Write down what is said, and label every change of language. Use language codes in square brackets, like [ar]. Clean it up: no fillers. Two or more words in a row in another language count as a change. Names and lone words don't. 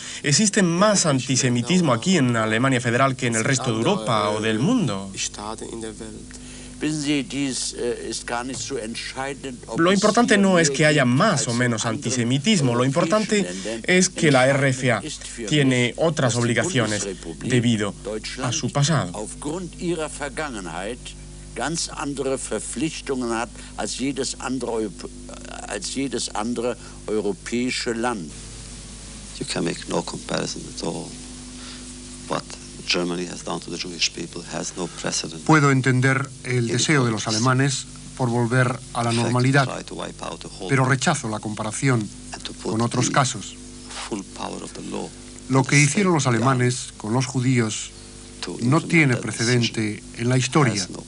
[es] ¿Existe más antisemitismo aquí en Alemania Federal que en el resto de Europa o del mundo? Lo importante no es que haya más o menos antisemitismo, lo importante es que la RFA tiene otras obligaciones debido a su pasado. [de] Ganz andere Verpflichtungen hat als jedes andere europäische Land. [en] You can make no comparison at all. What Germany has done to the Jewish people has no precedent. [es] Puedo entender el deseo de los alemanes por volver a la normalidad, pero rechazo la comparación con otros casos. Lo que hicieron los alemanes con los judíos no tiene precedente en la historia.